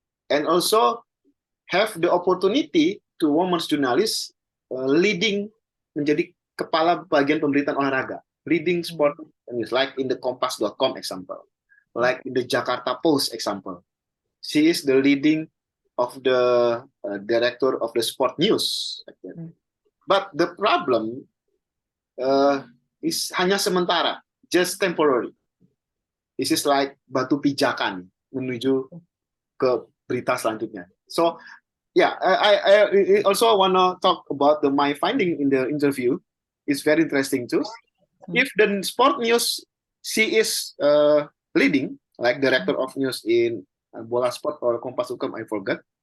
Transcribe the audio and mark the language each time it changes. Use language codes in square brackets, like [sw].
[en] And also have the opportunity to women's journalists leading, [id] menjadi kepala bagian pemberitaan olahraga, [en] leading sport news, like in the Kompas.com example, like in the Jakarta Post example. She is the leading of the director of the sport news. But the problem is [id] hanya sementara, [en] just temporary. This is like [id] batu pijakan menuju ke berita selanjutnya. [en] So yeah, I also want to talk about my finding in the interview. It's very interesting too. If the sport news she is leading, like director of news in Bola Sport or Kompas.com, I forgot.